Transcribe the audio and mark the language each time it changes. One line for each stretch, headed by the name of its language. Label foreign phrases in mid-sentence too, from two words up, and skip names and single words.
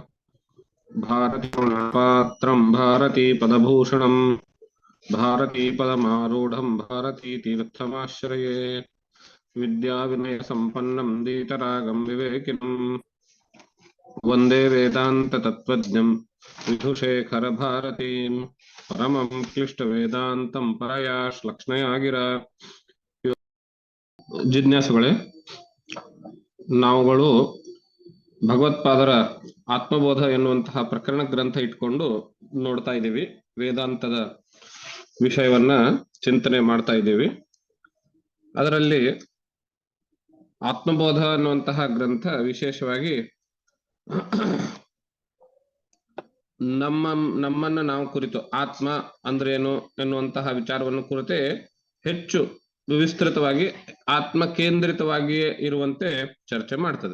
Sanskrit: भारतीपात्रं भारतीपदभूषणं भारतीपदमारूढं भारतीतीर्थमाश्रये विद्याविनयसम्पन्नं दीतरागं विवेकिनं वन्दे वेदान्ततत्त्वज्ञं विधुशेखरभारतीं परमं क्लिष्टवेदान्तं परया श्लक्ष्णया गिरा.
Kannada: ಜಿಜ್ಞಾಸುಗಳೇ, ನಾವುಗಳು ಭಗವತ್ಪಾದರ ಆತ್ಮಬೋಧ ಎನ್ನುವಂತಹ ಪ್ರಕರಣ ಗ್ರಂಥ ಇಟ್ಕೊಂಡು ನೋಡ್ತಾ ಇದ್ದೀವಿ. ವೇದಾಂತದ ವಿಷಯವನ್ನ ಚಿಂತನೆ ಮಾಡ್ತಾ ಇದ್ದೀವಿ. ಅದರಲ್ಲಿ ಆತ್ಮಬೋಧ ಅನ್ನುವಂತಹ ಗ್ರಂಥ ವಿಶೇಷವಾಗಿ ನಮ್ಮನ್ನ ನಾವು ಕುರಿತು ಆತ್ಮ ಅಂದ್ರೇನು ಎನ್ನುವಂತಹ ವಿಚಾರವನ್ನು ಕುರಿತೇ ಹೆಚ್ಚು ವಿಸ್ತೃತವಾಗಿ ಆತ್ಮ ಕೇಂದ್ರಿತವಾಗಿಯೇ ಇರುವಂತೆ ಚರ್ಚೆ ಮಾಡ್ತದೆ.